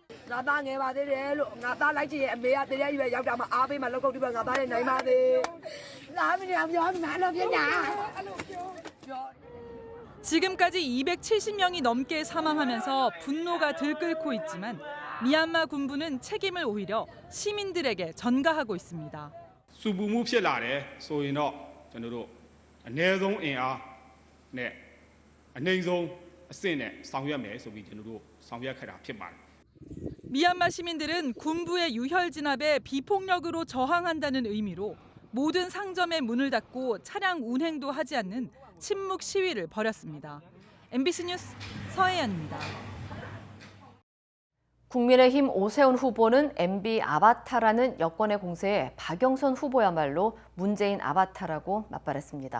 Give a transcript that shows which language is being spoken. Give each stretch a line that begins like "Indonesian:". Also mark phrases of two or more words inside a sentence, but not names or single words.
Korean: 지금까지 270명이 넘게 사망하면서 분노가 들끓고 있지만 미얀마 군부는 책임을 오히려 시민들에게 전가하고 있습니다.
Burmese: ဆူပူမှုဖြစ်လာတယ်ဆိုရင်တော့ကျွန်တော်တို့အနည်းဆုံးအင်အားနဲ့အနှိမ့်ဆုံးအဆင့်နဲ့ဆောင်ရွက်မယ်ဆိုပြီးကျွန်တော်တို့ဆောင်ရွက်ခဲ့တာဖြစ်ပါတယ်.
Korean: 미얀마 시민들은 군부의 유혈 진압에 비폭력으로 저항한다는 의미로 모든 상점의 문을 닫고 차량 운행도 하지 않는 침묵 시위를 벌였습니다. MBC 뉴스 서혜연입니다. 국민의힘 오세훈 후보는 MB 아바타라는 여권의 공세에 박영선 후보야말로 문재인 아바타라고 맞발했습니다.